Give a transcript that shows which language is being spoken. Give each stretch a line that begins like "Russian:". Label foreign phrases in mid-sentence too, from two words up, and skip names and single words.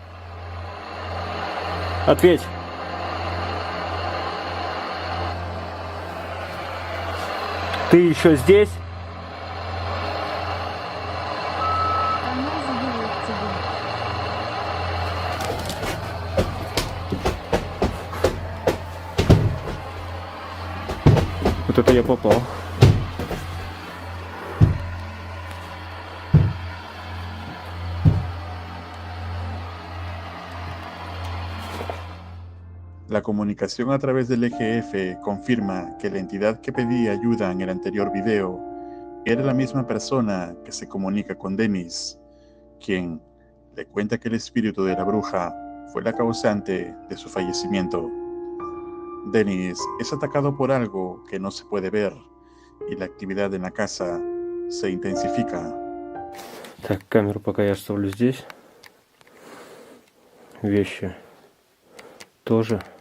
Russian: Ответь. Ты еще здесь? Она заберет тебя. Вот это я попал.
Spanish: La comunicación a través del EGF confirma que la entidad que pedía ayuda en el anterior video era la misma persona que se comunica con Dennis, quien le cuenta que el espíritu de la bruja fue la causante de su fallecimiento. Dennis es atacado por algo que no se puede ver y la actividad en la casa se intensifica.
Russian: Так, камеру пока я оставлю здесь. вещи тоже.